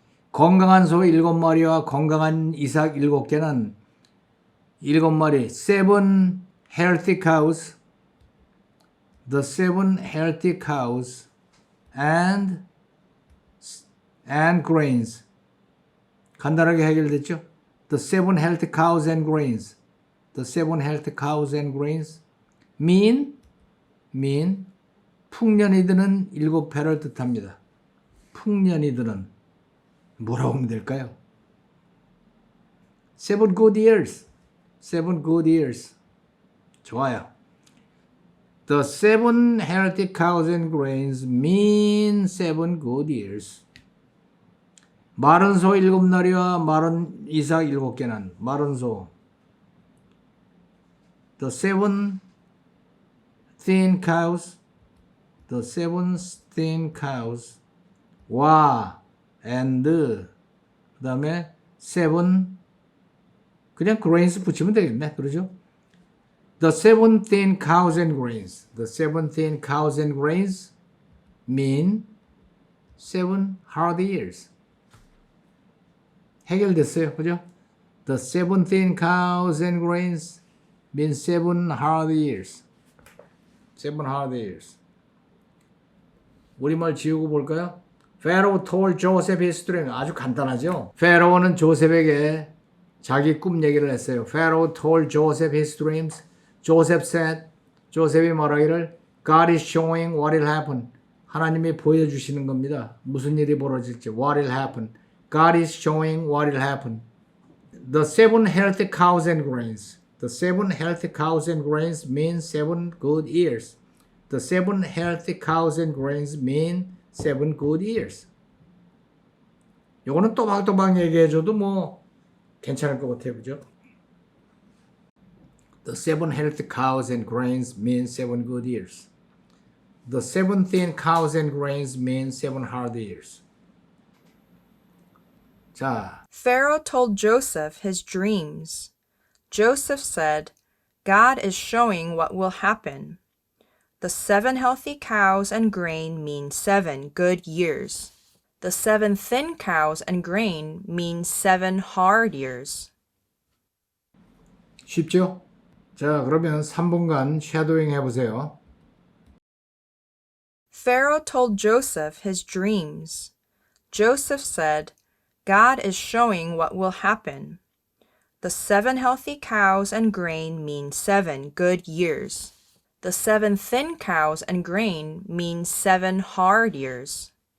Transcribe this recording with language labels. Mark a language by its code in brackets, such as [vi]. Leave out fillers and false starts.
[ko] 건강한 소 7마리와 건강한 이삭 7개는 7마리, [en] 7 healthy cows, the 7 healthy cows and grains. [ko] 간단하게 해결됐죠? [en] The 7 healthy cows and grains. The 7 healthy cows and grains mean [ko] 풍년이 드는 7해를 뜻합니다. 풍년이 드는 뭐라고 하면 될까요? [en] 7 good years. 7 good years. [ko] 좋아요. [en] The 7 healthy cows and grains mean 7 good years. [ko] 마른 소 7마리와 마른 이삭 7개는 마른 소 [en] The 7 thin cows [ko] The 7 thin cows 와 and 그 다음에 7 그냥 grains 붙이면 되겠네. 그러죠? [en] The 7 thin cows and grains. The 7 thin cows and grains mean 7 hard years. [ko] 해결됐어요. 그죠? [en] The 7 thin cows and grains mean 7 hard years. 7 hard years. [ko] 우리말 지우고 볼까요? [en] Pharaoh told Joseph his dream. [ko] 아주 간단하죠? 페로는 조셉에게 자기 꿈 얘기를 했어요. [en] Pharaoh told Joseph his dreams. Joseph said, [ko] 조셉이 말하기를 [en] God is showing what will happen. [ko] 하나님이 보여주시는 겁니다. 무슨 일이 벌어질지. [en] What will happen. God is showing what will happen. The 7 healthy cows and grains. The 7 healthy cows and grains mean 7 good years. The 7 healthy cows and grains mean 7 good years. [ko] 요거는 또박또박 얘기해줘도 뭐 괜찮을 것 같아요. 그죠? [en] The 7 healthy cows and grains mean 7 good years. The 7 thin cows and grains mean 7 hard years. [ko] 자, [en] Pharaoh told Joseph his dreams. Joseph said, God is showing what will happen. The 7 healthy cows and grain mean 7 good years. The 7 thin cows and grain mean 7 hard years. [ko] 쉽죠? 자, 그러면 3분간 쉐도잉 해보세요. [en] Pharaoh told Joseph his dreams. Joseph said, God is showing what will happen. The 7 healthy cows and grain mean 7 good years. The 7 thin cows and grain mean 7 hard years.